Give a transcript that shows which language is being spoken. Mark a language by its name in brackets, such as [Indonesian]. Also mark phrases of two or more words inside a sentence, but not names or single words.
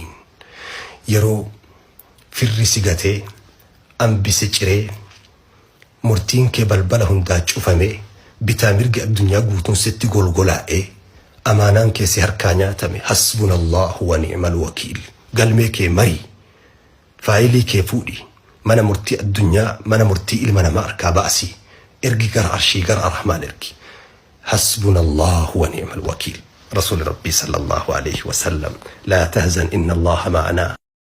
[Oromo] Yeroo firri si gatee ambise ciree murtiin kee balbala hundaa cufamee bitaa mirga addunyaa guutuun sitti golgolaa'ee amaanaan kee si harkaa nyaatame [Arabic] حسبنا الله ونعم الوكيل. [Oromo] Galmee kee marii faayilii kee fuudhi mana murtii addunyaa mana murtii ilma namaa harkaa baasii ergi gara arshii gara arrahmaan ergi [Arabic] حسبنا الله ونعم الوكيل. رسول ربي صلى الله عليه وسلم لا تهزن إن الله معنا.